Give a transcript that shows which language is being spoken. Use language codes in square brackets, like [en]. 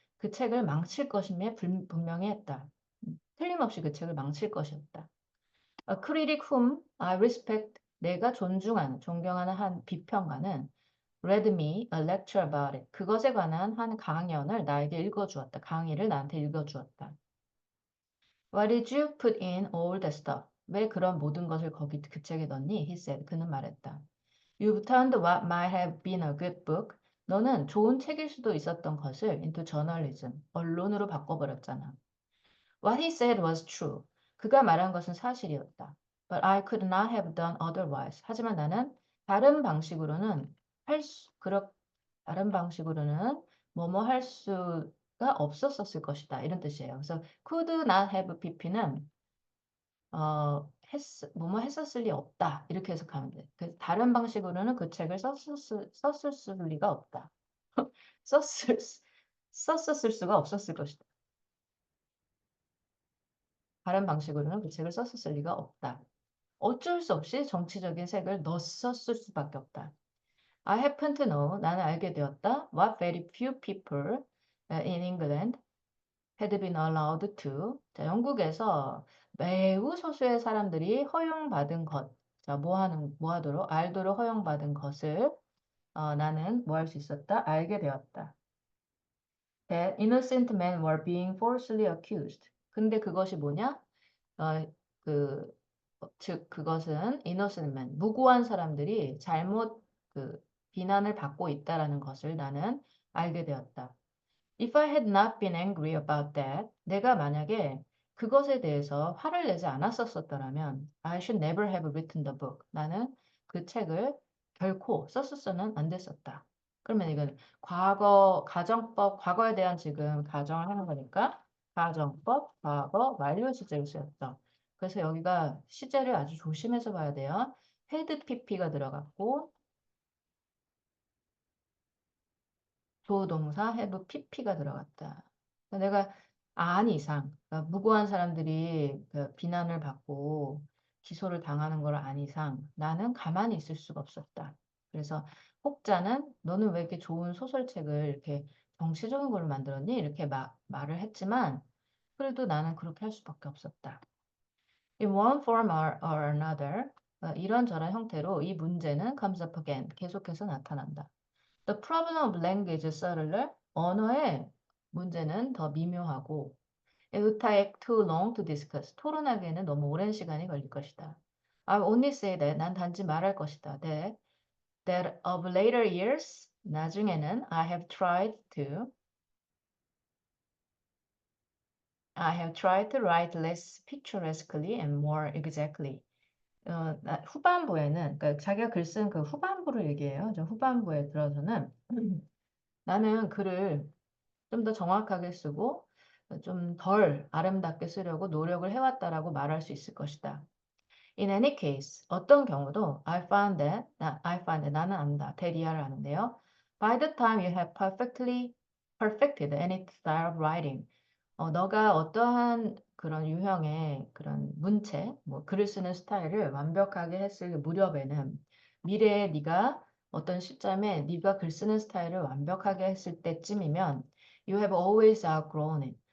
[ko] 그 책을 망칠 것임에 분명히 했다. 틀림없이 그 책을 망칠 것이었다. [en] A critic whom I respect, [ko] 내가 존중하는, 존경하는 한 비평가는 [en] read me a lecture about it. [ko] 그것에 관한 한 강연을 나에게 읽어주었다. 강의를 나한테 읽어주었다. [en] Why did you put in all that stuff? [ko] 왜 그런 모든 것을 거기 그 책에 넣니? [en] He said. [ko] 그는 말했다. [en] You've turned what might have been a good book. [ko] 너는 좋은 책일 수도 있었던 것을 [en] into journalism, [ko] 언론으로 바꿔버렸잖아. [en] What he said was true. [ko] 그가 말한 것은 사실이었다. [en] But I could not have done otherwise. [ko] 하지만 나는 다른 방식으로는 다른 방식으로는 뭐뭐 할 수가 없었을 것이다. 이런 뜻이에요. 그래서 could not have pp는 뭐뭐 했었을 리 없다. 이렇게 해석하면 돼. 다른 방식으로는 그 책을 썼을 리가 없다. 썼을, 썼었을 수가 없었을 것이다. 다른 방식으로는 그 책을 썼을 리가 없다. 어쩔 수 없이 정치적인 색을 넣었을 수밖에 없다. [en] I happen to know, [ko] 나는 알게 되었다. [en] What very few people in England had been allowed to. [ko] 자, 영국에서 매우 소수의 사람들이 허용받은 것. 자, 뭐 하도록? 알도록 허용받은 것을 나는 뭐 할 수 있었다? 알게 되었다. [en] That innocent men were being falsely accused. [ko] 근데 그것이 뭐냐? 그, 즉 그것은 [en] innocent men, [ko] 무고한 사람들이 잘못 비난을 받고 있다라는 것을 나는 알게 되었다. [en] If I had not been angry about that, [ko] 내가 만약에 그것에 대해서 화를 내지 않았었더라면 [en] I should never have written the book. [ko] 나는 그 책을 결코 썼었어는 안 됐었다. 그러면 이건 가정법, 과거에 대한 지금 가정을 하는 거니까 가정법, 과거, 완료 시제로 쓰였죠. 그래서 여기가 시제를 아주 조심해서 봐야 돼요. had pp가 들어갔고 조동사 have pp가 들어갔다. 내가 안 이상, 그러니까 무고한 사람들이 비난을 받고 기소를 당하는 걸 안 이상 나는 가만히 있을 수가 없었다. 그래서 혹자는 너는 왜 이렇게 좋은 소설책을 이렇게 정치적인 걸 만들었니? 이렇게 말을 했지만 그래도 나는 그렇게 할 수밖에 없었다. [en] In one form or another, [ko] 이런저런 형태로 이 문제는 [en] comes up again, [ko] 계속해서 나타난다. [en] The problem of language is subtler. [ko] 언어의 문제는 더 미묘하고 [en] it would take too long to discuss. [ko] 토론하기에는 너무 오랜 시간이 걸릴 것이다. [en] I'll only say that. [ko] 난 단지 말할 것이다. [en] That of later years, [ko] 나중에는 [en] I have tried to write less picturesquely and more exactly. [ko] 후반부에는, 그러니까 자기가 글 쓴 그 후반부를 얘기해요. 저 후반부에 들어서는 나는 글을 좀 더 정확하게 쓰고 좀 덜 아름답게 쓰려고 노력을 해왔다라고 말할 수 있을 것이다. [en] In any case, [ko] 어떤 경우도 [en] I find that [ko] 나는 안다. 대리아를 아는데요. [en] By the time you have perfected any style of writing, [ko] 너가 어떠한 그런 유형의 그런 문체, 뭐 글을 쓰는 스타일을 완벽하게 했을 무렵에는 미래에 네가 어떤 시점에 네가 글 쓰는 스타일을 완벽하게 했을 때쯤이면 [en] you have always outgrown it.